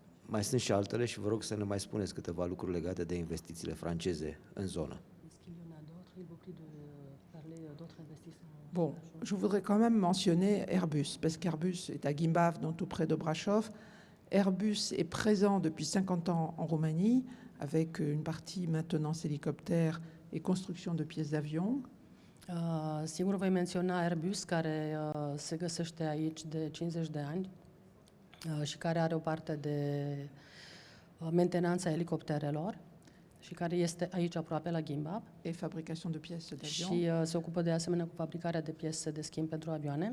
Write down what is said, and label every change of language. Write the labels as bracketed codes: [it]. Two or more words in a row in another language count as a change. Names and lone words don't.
[ro] Mai sunt și altele și vă rog să ne mai spuneți câteva lucruri legate de investițiile franceze în zonă. [fr] Bon, je voudrais quand même mentionner Airbus, parce qu'Airbus est à Gimbaf, donc tout près de Brașov. Airbus est présent depuis 50 ans en Roumanie, avec une partie maintenance hélicoptère et construction de pièces d'avion. [ro] Sigur voi menționa Airbus, care se găsește aici de 50 de ani și care are o parte de mentenanță a elicopterelor și care este aici aproape la Gimbab [fr] Et fabrication de pièces d'avion. [ro] și se ocupă de asemenea cu fabricarea de piese de schimb pentru avioane.